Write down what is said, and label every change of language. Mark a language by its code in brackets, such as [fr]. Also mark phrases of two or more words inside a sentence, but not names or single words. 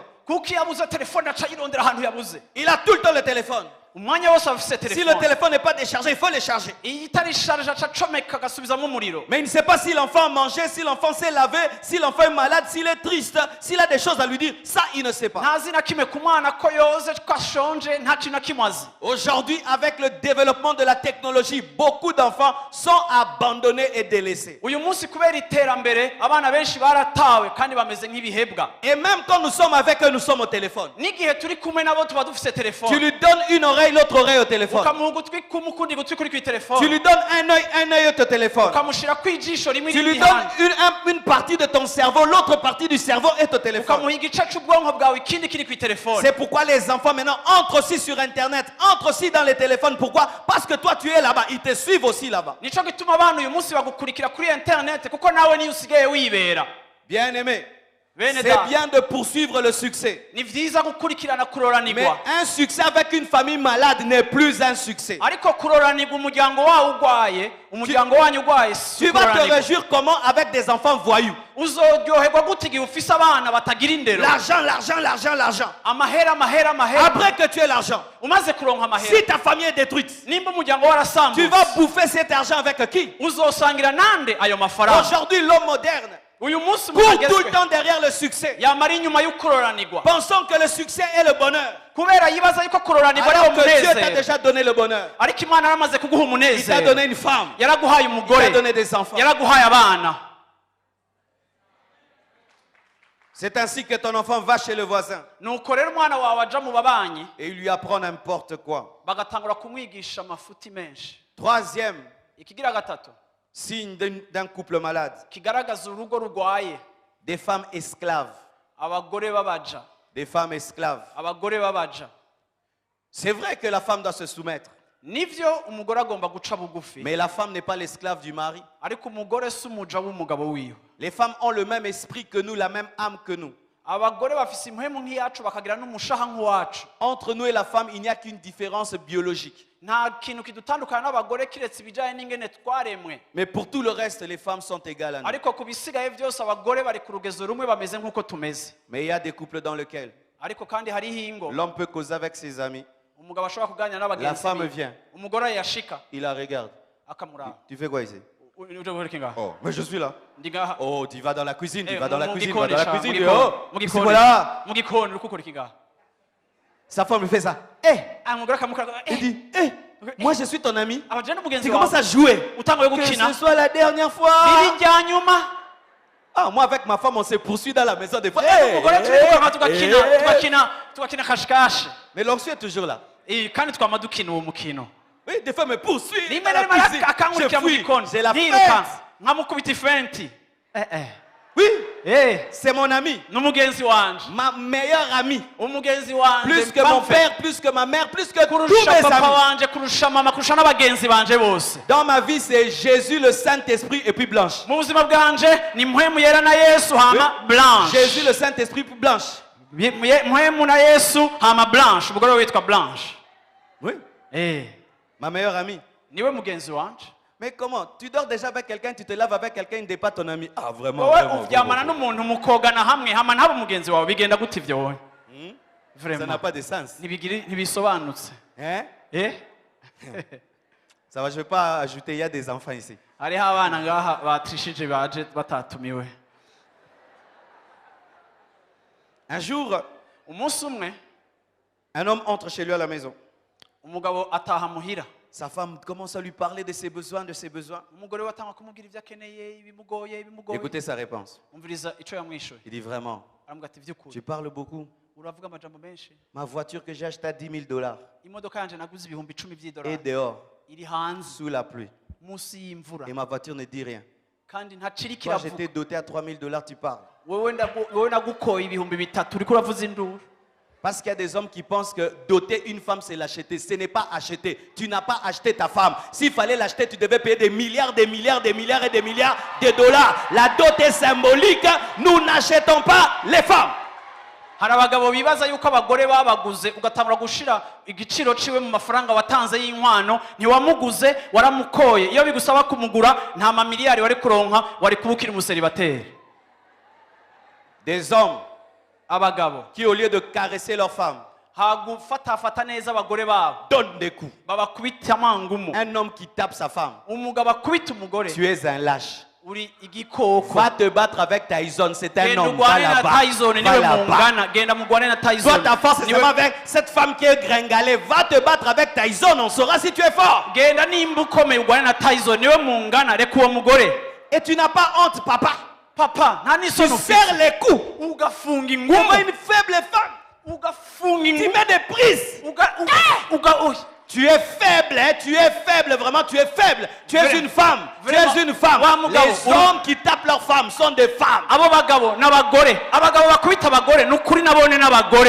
[rn] kuko iyo abuze telefone aca yirondera ahantu yabuze. [fr] Il a tout le temps le téléphone. [rn] umwanya wose afise [fr] Si le [rn] telefone. [fr] téléphone n'est pas déchargé, il faut le charger. [rn] iyo itari sharje aca acomeka agasubizamo umuriro. [fr] Mais il ne sait pas si l'enfant a mangé, si l'enfant s'est lavé, si l'enfant est malade, s'il est triste, s'il a des choses à lui dire. Ça, il ne sait pas. [rn] ntazi na kimwe ku mwana ko yoze ko ashonje nta kintu na kimwe azi. [fr] Aujourd'hui, avec le développement de la technologie, beaucoup d'enfants sont abandonnés et délaissés. [rn] uyu munsi kubera iterambere abana benshi baratawe kandi bameze nk'ibihebwa. [fr] Et même quand nous sommes avec eux, nous sommes au téléphone. [rn] n'igihe turi kumwe nabo tuba dufise [fr] Tu [rn] telefone. [fr] lui donnes une oreille, l'autre oreille au téléphone. [rn] ukamuha ugutwi kumwe ukundi gutwi kuri [fr] Tu [rn] kw'itelefone. [fr] lui donnes un œil au téléphone. [rn] ukamushira kw'ijisho rimwe [fr] Tu lui [rn] irindi [fr] donnes [rn] handi. [fr] une partie de ton cerveau, l'autre partie du cerveau est au téléphone. [rn] ukamuha igice c'ubwonko bwawe ikindi kiri kw'itelefone. [fr] C'est pourquoi les enfants maintenant entrent aussi sur Internet, entrent aussi dans les téléphones. Pourquoi? Parce que toi tu es là-bas, ils te suivent aussi là-bas. [rn] nico gituma abana uyu munsi bagukurikira kuri internet kuko nawe niyo usigaye wibera. [fr] Bien aimé, [rn] bene [fr] c'est [rn] da [fr] bien de poursuivre le succès. [rn] ni vyiza gukurikirana [fr] Mais [rn] kuroranirwa, [fr] un succès avec une famille malade n'est plus un succès. [rn] ariko kuroranirwa umuryango wawe urwaye, umuryango wanyu urwaye si [fr] Tu vas te [rn] kuroranirwa. [fr] réjouir comment avec des enfants voyous? [rn] uzoryoherwa gute igihe ufise abana batagira indero? [fr] L'argent, l'argent, l'argent, l'argent. [rn] amahera amahera amahera. [fr] Après que tu aies l'argent, [rn] umaze kuronka amahera, [fr] si ta famille est détruite, [rn] nimba umuryango [fr] tu [rn] warasambutse [fr] vas bouffer cet argent avec qui? [rn] uzosangira nande ayo mafaranga? [fr] Aujourd'hui, l'homme moderne [rn] uyu munsi [fr] court [rn] umuntu [fr] tout le [rn] agezwe [fr] temps derrière le succès, [rn] yamara inyuma y'ukuroranirwa [fr] pensant que le succès est le bonheur. [rn] kubera yibaza yuko kuroranirwa ari [fr] Alors que Dieu t'a [rn] umunezero, [fr] déjà donné le bonheur. [rn] ariko imana yaramaze kuguha [fr] Il t'a [rn] umunezero. [fr] donné une femme, [rn] yaraguhaye [fr] il t'a [rn] umugore, [fr] donné des enfants. [rn] yaraguhaye abana. [fr] C'est ainsi que ton enfant va chez le voisin [rn] nuko rero umwana wawe aja mu babanyi [fr] et il lui apprend n'importe quoi. [rn] bagatangura kumwigisha amafuti menshi. [fr] Troisième [rn] ikigira gatatu [fr] signe d'un couple malade, [rn] kigaragaza urugo rurwaye, [fr] des femmes esclaves. [rn] abagore babaja, [fr] Des femmes esclaves. [rn] abagore babaja. [fr] C'est vrai que la femme doit se soumettre, [rn] nivyo umugore agomba guca bugufi, [fr] mais la femme n'est pas l'esclave du mari. [rn] ariko umugore si umuja w'umugabo wiwe. [fr] Les femmes ont le même esprit que nous, la même âme que nous. [rn] abagore bafise impwemu nk'iyacu bakagira n'umushaha nk'uwacu. [fr] Entre nous et la femme, il n'y a qu'une différence biologique. [rn] nta kintu kidutandukana n'abagore kiretse ibijyanye n'ingene twaremwe, [fr] Mais pour tout le reste, les femmes sont égales à nous. [rn] ariko ku bisigaye byose abagore bari ku rugezo rumwe bameze nk'uko tumeze. [fr] Mais il y a des couples dans lesquels [rn] ariko kandi hariho ingo [fr] l'homme peut causer avec ses amis. [rn] umugabo ashobora kuganira [fr] La [rn] n'abagenzi [fr] femme [rn] be, [fr] vient, [rn] umugore yashika [fr] il la regarde. [rn] akamuraba. [fr] Tu fais quoi ici? [rn] uje guhera ngaha [fr] Oh, mais je suis là. [rn] ndi ngaha. [fr] Oh, tu vas dans la cuisine, tu Eh, vas dans la [rn] mu [fr] cuisine, [rn] gikoni [fr] va dans la [rn] sha, [fr] cuisine. [rn] mu gikoni, Oh, mu [fr] c'est [rn] gikoni, [fr] voilà. [rn] mu gikoni uri gukora iki ngaha? [fr] Sa femme lui fait ça. [rn] umugore akamukora [fr] Il dit, moi je suis ton ami. [rn] abaje n'umugenzi [fr] Tu commences [rn] wawe [fr] à jouer. [rn] utanguye [fr] Que [rn] gukina [fr] ce soit la dernière fois. [rn] biri rya nyuma. [fr] Ah, moi avec ma femme, on se poursuit dans la maison des fois. [rn] umugore turirukanka tugakina kashikashi. [fr] Mais l'onction est toujours là. [rn] kandi twama dukina uwo mukino. [fr] Oui, des fois me poursuit. [rn] rimwe [fr] dans [rn] na [fr] la [rn] rimwe [fr] cuisine. [rn] akankurikira [fr] Je [rn] mu [fr] fuis. [rn] gikoni [fr] J'ai la [rn] ndiruka [fr] fête. [rn] nkamukubita ifenti. [fr] Oui, Eh, c'est mon ami. [rn] n'umugenzi wanje, [fr] Ma meilleure amie. [rn] umugenzi wanje [fr] Plus que mon [rn] mpampe. [fr] père, plus que ma mère, plus que tous [rn] kurusha [fr] mes [rn] papa [fr] amis. [rn] wanje, kurusha mama, kurusha n'abagenzi banje bose. [fr] Dans ma vie, c'est Jésus, le Saint-Esprit et puis Blanche. [rn] mu buzima bwanje ni mpwemu yera na Yesu hama Blanche. [fr] Jésus, le Saint-Esprit, puis Blanche. [rn] mpwemu na Yesu hama Blanche, umugore we witwa Blanche. [fr] Oui, ma meilleure amie. [rn] niwe mugenzi wanje. [fr] Mais comment? Tu dors déjà avec quelqu'un, tu te laves avec quelqu'un, il n'est pas ton ami. Ah, vraiment. [rn] wowe [fr] vraiment, [rn] uryamana [fr] vraiment. [rn] n'umuntu mukogana hamwe hama ntaba umugenzi wawe, bigenda gute ivyo wowe? [fr] Ça n'a Vraiment pas de sens. [rn] ntibisobanutse. Hein? Eh, [fr] Ça va, je ne vais pas ajouter, il y a des enfants ici. [rn] hariho abana ngaha batrishije baje batatumiwe. [fr] Un jour, [rn] umunsi umwe [fr] un homme entre chez lui à la maison. [rn] umugabo ataha muhira [fr] Sa femme commence à lui parler de ses besoins, de ses besoins. [rn] umugore we atanga kumubwira ibyo akeneye ibimugoye ibimugoye [fr] Écoutez sa réponse. [rn] umviriza icyo yamwishuye [fr] Il dit vraiment, [rn] aramuga ati by'ukuri [fr] tu parles beaucoup. [rn] uravuga amajambo menshi [fr] Ma voiture que j'ai achetée à 10 000 dollars [rn] imodoka yanje naguze ibihumbi 10 [fr] est [rn] by'idolari [fr] dehors, [rn] iri hanze [fr] sous la pluie. [rn] munsi y'imvura [fr] Et ma voiture ne dit rien. [rn] kandi ntaciri [fr] Toi, [rn] kiravuga [fr] j'étais doté à 3 000 dollars, tu parles. [rn] wowe nagukoye ibihumbi 3 uriko uravuza induru [fr] Parce qu'il y a des hommes qui pensent que doter une femme, c'est l'acheter. Ce n'est pas acheter. Tu n'as pas acheté ta femme. S'il fallait l'acheter, tu devais payer des milliards, des milliards, des milliards et des milliards de dollars. La dot est symbolique. Nous n'achetons pas les femmes. [rn] hari abagabo bibaza yuko abagore babaguze ugatangura gushira igiciro ciwe mu mafaranga watanze y'inkwano ntiwamuguze waramukoye iyo bigusaba kumugura nta mamiliyari wari kuronka wari kubukira umuseribateri [fr] Des hommes [rn] abagabo [fr] qui, au lieu de caresser leur femme, [rn] hagufatafata neza abagore babo [fr] donnent des coups. [rn] babakubita amangumu [fr] Un homme qui tape sa femme, [rn] umugabo akubita umugore [fr] tu es un lâche. [rn] uri igikoko [fr] Va te battre avec Tyson, c'est un [rn] genda [fr] homme. Va [rn] ugwane na [fr] là-bas. [rn] Tyson [fr] Va [rn] niwe [fr] là-bas. [rn] mungana genda mugwane na [fr] Toi, [rn] Tyson [fr] ta force, c'est [rn] Niwe- [fr] seulement avec cette femme qui est gringalée. Va te battre avec Tyson, on saura si tu es fort. [rn] genda nimba ukomeye ugwane na Tyson niwe mungana reka uwo mugore [fr] Et tu n'as pas honte, [rn] papa. papa nta [fr] Tu [rn] n'isoni [fr] serres [rn] ufite [fr] les coups. [rn] ugafunga [fr] Comme [rn] ingumu [fr] une faible femme. [rn] ugafunga [fr] Tu [rn] ingumu [fr] mets des prises. Tu es faible, hein? Tu es faible, vraiment, tu es faible. Tu es Vraiment. une femme. Vraiment. Tu es une femme. [rn] Wa mugabo, [fr] Les hommes qui tapent leurs femmes sont des femmes. [rn] abo bagabo n'abagore abagabo bakubita abagore n'ukuri nabone n'abagore